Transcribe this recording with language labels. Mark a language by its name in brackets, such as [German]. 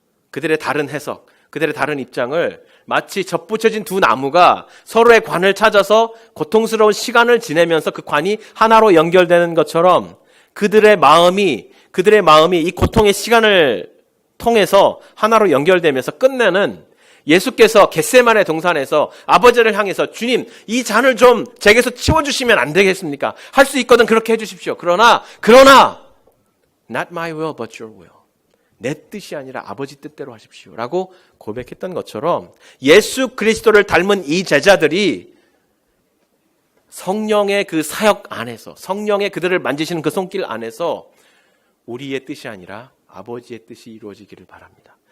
[Korean] 그들의 다른 해석, 그들의 다른 입장을 마치 접붙여진 두 나무가 서로의 관을 찾아서 고통스러운 시간을 지내면서 그 관이 하나로 연결되는 것처럼 그들의 마음이 이 고통의 시간을 통해서 하나로 연결되면서 끝내는 예수께서 겟세마네 동산에서 아버지를 향해서 주님, 이 잔을 좀 제게서 치워주시면 안 되겠습니까? 할 수 있거든 그렇게 해주십시오. 그러나 [English] not my will but your will. [Korean] 내 뜻이 아니라 아버지 뜻대로 하십시오 라고 고백했던 것처럼 예수 그리스도를 닮은 이 제자들이 성령의 그 사역 안에서, 성령의 그들을 만지시는 그 손길 안에서 우리의 뜻이 아니라 아버지의 뜻이 이루어지기를 바랍니다.